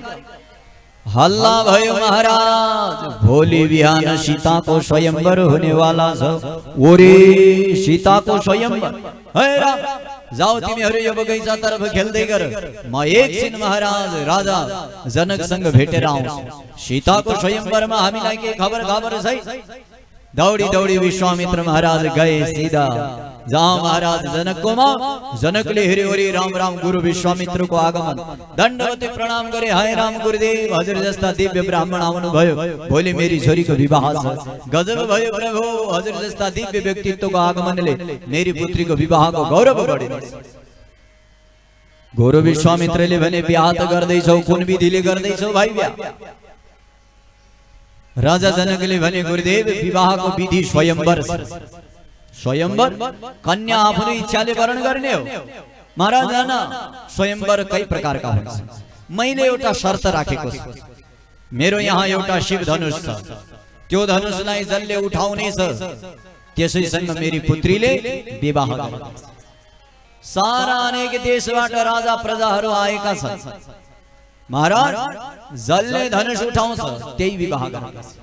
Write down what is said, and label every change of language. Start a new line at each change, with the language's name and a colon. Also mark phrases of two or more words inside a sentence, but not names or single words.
Nepali: हल्ला भयो महाराज भोलि बिहान सीताको स्वयंवर हुनेवाला छ। ओरे सीताको स्वयंवर? हे राम जाऊ तिमीहरू यो बगैँचा तर्फ खेल्दै गर, म एकछिन महाराज राजा जनकसँग भेटेर आउँछु। सीताको स्वयंवरमा हामीलाई के खबर छैन। दौडी दौडी विश्वामित्र महाराज गए सीधा जहाँ महाराज जनककोमा। जनकले हेऱ्यो ओरे राम राम गुरु विश्वामित्रको आगमन, दण्डवती प्रणाम गरे। हाय राम गुरुदेव हजुर जस्ता दिव्य ब्राह्मण आउनु भयो, भोलि मेरी छोरीको विवाह छ। गजब भयो प्रभु, हजुर जस्ता दिव्य व्यक्तित्वको आगमनले मेरी पुत्रीको विवाहको गौरव बढ्यो। गुरु विश्वामित्रले भने बिहा त गर्दैछौ, कुन विधिले गर्दैछौ भाइ बिहा? राजा जनकले भने गुरुदेव विवाहको विधि स्वयंवर। स्वयंवर कन्या आफ्नो इच्छाले वरण गर्ने हो महाराज। जान स्वयंवर कई प्रकारका हुन्छ। मैले एउटा शर्त राखेको छु। मेरो यहाँ एउटा शिव धनुष छ, त्यो धनुषलाई जसले उठाउने छ त्यसैसँग मेरी पुत्रीले विवाह गर्छ। सारा अनेक देशबाट राजा प्रजाहरू आएका छन् महाराज, जसले धनुष उठाउँछ त्यही विवाह गर्छ।